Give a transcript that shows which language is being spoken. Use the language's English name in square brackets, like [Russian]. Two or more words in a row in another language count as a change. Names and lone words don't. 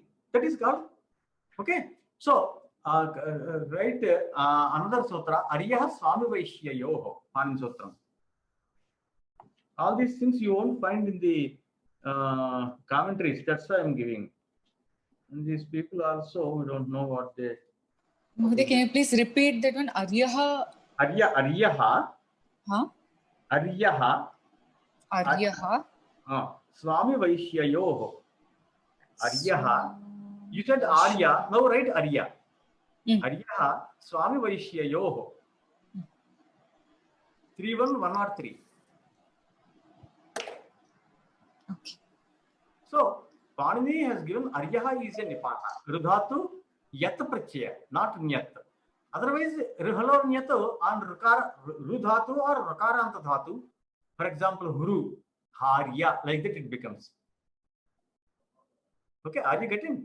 [English] That is called. Okay. So, right, another sutra, [Sanskrit] Aryaha Swami Vaishyayoho, Pāṇini Sutram. [English] All these things you won't find in the commentaries. That's why I'm giving. And these people also, we don't know what they. Mahoday, can you please repeat that one? [Sanskrit] Aryaha. Aryaha. Huh? Aryaha. Aryaha. Swami Vaishyayoho. Aryaha. [English] You said Arya. No, right? [Sanskrit] Arya. Aryaha. Swami Vaishyayoho. 3-1-103. [English] Okay. So, Pāṇini has given Aryaha is a Nipata. [Sanskrit] Rudhatu Yat Prachaya, [English] not Nyat. Otherwise, [Sanskrit] Rihalo Nyatu [English] on Rudhatu or [Sanskrit] Rakaranta Dhatu. [English] For example, [Sanskrit] Huru, Harya, [English] like that it becomes. Okay, are you getting?